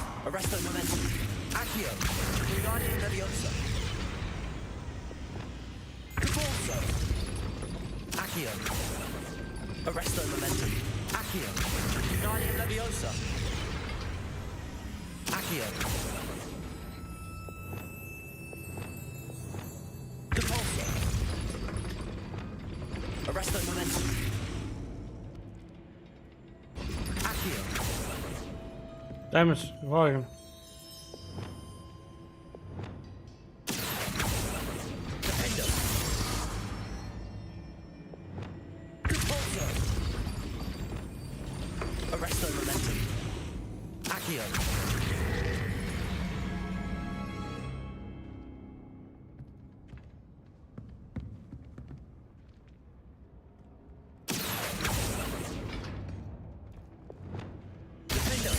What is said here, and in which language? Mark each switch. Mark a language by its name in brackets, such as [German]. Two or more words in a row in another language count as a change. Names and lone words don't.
[Latin] Arresto momentum. Accio. Wingardium Leviosa. Cabalso. Accio. Arresto momentum. Accio. Wingardium Leviosa. Accio. Cabalso. Arresto momentum. Accio. [Danish] Damage, røg igen. [Latin] Defendo. Cabalso. Arresto momentum. Accio. Defendo.